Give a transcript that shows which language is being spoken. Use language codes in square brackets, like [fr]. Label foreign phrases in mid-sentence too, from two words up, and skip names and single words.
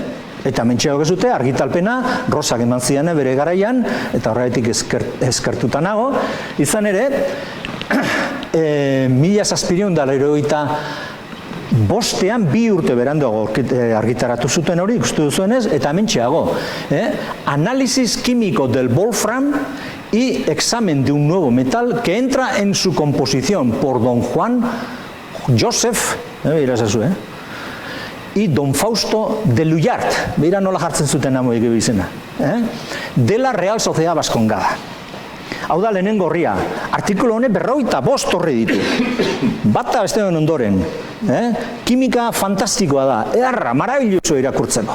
[eu] Eta mentxe dago zute argitalpena Rosak eman zidan bere garaian, eta horregatik eskertuta nago. Izan ere, 1785ean 2 urte beranduago argitaratu zuten hori, ikustu duzuenez, eta mentxe dago. [es] Análisis químico del wolfram y examen de un nuevo metal que entra en su composición por don Juan Joseph, y don Fausto de Luyart, [eu] beira nola jartzen zuten amoik izena, [es] de la Real Sociedad Vascongada. [eu] Hau da lehenengo horria, artikulu honek 45 horre ditu, bata beste den ondoren, kimika fantastikoa da, erra, marabilloso irakurtzeko.